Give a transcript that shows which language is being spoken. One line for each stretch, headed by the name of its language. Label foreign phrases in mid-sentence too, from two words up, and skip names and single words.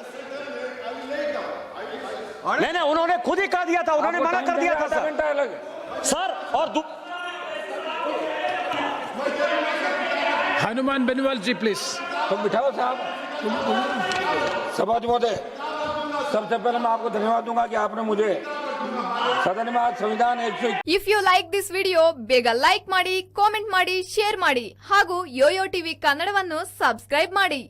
Hindi: नहीं, उन्होंने खुद ही कह दिया था, उन्होंने मना कर दिया था सर। और हनुमान बेनीवाल जी प्लीज। तो बिठाओ साहब। सभापति महोदय, सबसे पहले मैं आपको धन्यवाद दूंगा कि आपने मुझे सदन में आज संविधान 121।
English: if you like this
Kannada: ವಿಡಿಯೋ ಬೇಗ ಲೈಕ್ ಮಾಡಿ, ಕಾಮೆಂಟ್ ಮಾಡಿ, ಶೇರ್ ಮಾಡಿ ಹಾಗೂ ಯೋಯೋ ಟಿವಿ ಕನ್ನಡವನ್ನು ಸಬ್ಸ್ಕ್ರೈಬ್ ಮಾಡಿ।